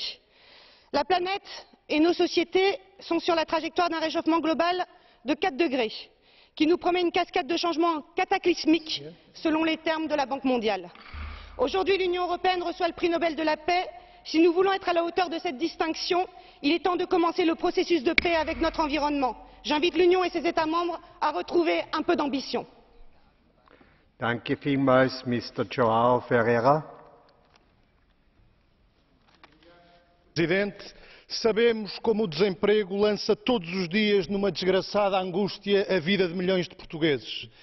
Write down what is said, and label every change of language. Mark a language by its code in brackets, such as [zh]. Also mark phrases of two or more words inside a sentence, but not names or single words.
[fr] La planète et nos sociétés sont sur la trajectoire d'un réchauffement global de 4 degrés, qui nous promet une cascade de changements cataclysmiques selon les termes de la Banque mondiale. Aujourd'hui, l'Union européenne reçoit le prix Nobel de la paix. Si nous voulons être à la hauteur de cette distinction, il est temps de commencer le processus de paix avec notre environnement. J'invite l'Union et ses États membres à retrouver un peu d'ambition. [de] Danke vielmals, Mr. [pt] João Ferreira. Presidente, sabemos como o desemprego lança todos os dias numa desgraçada angústia a vida de milhões de portugueses.